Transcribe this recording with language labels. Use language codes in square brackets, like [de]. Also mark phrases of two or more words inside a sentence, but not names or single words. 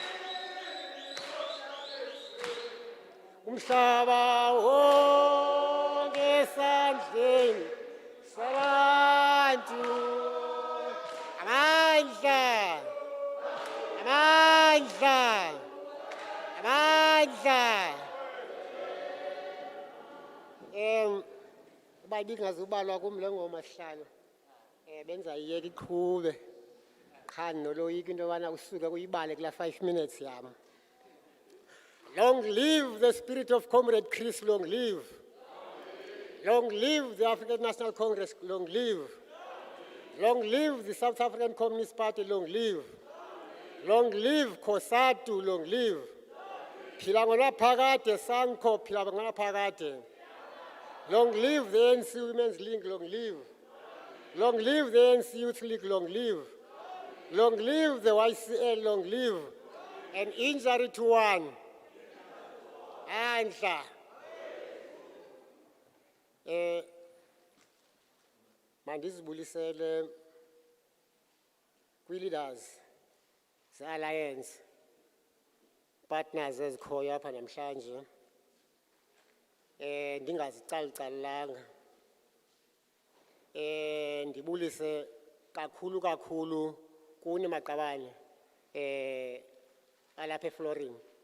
[xh] Umhlaba wonke esandleni sabantu. Amandla, amandla, amandla. Uba ibingazubalwa kum le ngoma sihlalo, benza iyeka iqhube. Qha noloyika into yobana usuke kuyibale kula 5 minutes yam. [en] Long live the spirit of Comrade Chris, long live. Long live the African National Congress, long live. Long live the South African Communist Party, long live. Long live COSATU, long live. [xh] Phila ngona phakade Sanko, phila ngona phakade. [en] Long live the ANC Women's League, long live. Long live the ANC Youth League, long live. Long live the YCL, long live. An injury to one. [xh] Andla. Mandizibulisele kwi-leaders ze-alliance partners ezikhoyo apha namhlanje ndingazicalucalulanga ndibulise kakhulu kuni maqabane alapha eFlorini.